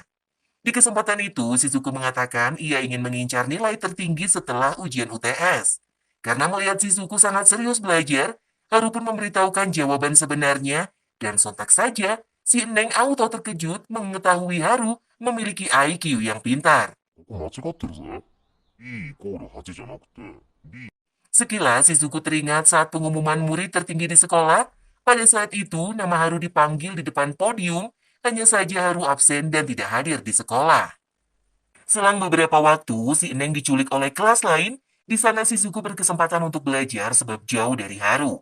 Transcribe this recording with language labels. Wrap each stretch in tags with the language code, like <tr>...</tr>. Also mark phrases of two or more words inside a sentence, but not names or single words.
<id>Di kesempatan itu, Shizuku mengatakan ia ingin mengincar nilai tertinggi setelah ujian UTS. Karena melihat Shizuku sangat serius belajar, Haru pun memberitahukan jawaban sebenarnya, dan sontak saja, si Eneng auto terkejut mengetahui Haru memiliki IQ yang pintar.</id> <ja>ここ間違ってるぜ。B イコール8じゃなくて B。</ja> <id>Sekilas, Shizuku teringat saat pengumuman murid tertinggi di sekolah. Pada saat itu, nama Haru dipanggil di depan podium, hanya saja Haru absen dan tidak hadir di sekolah. Selang beberapa waktu, si Eneng diculik oleh kelas lain. Di sana Shizuku berkesempatan untuk belajar sebab jauh dari Haru.</id>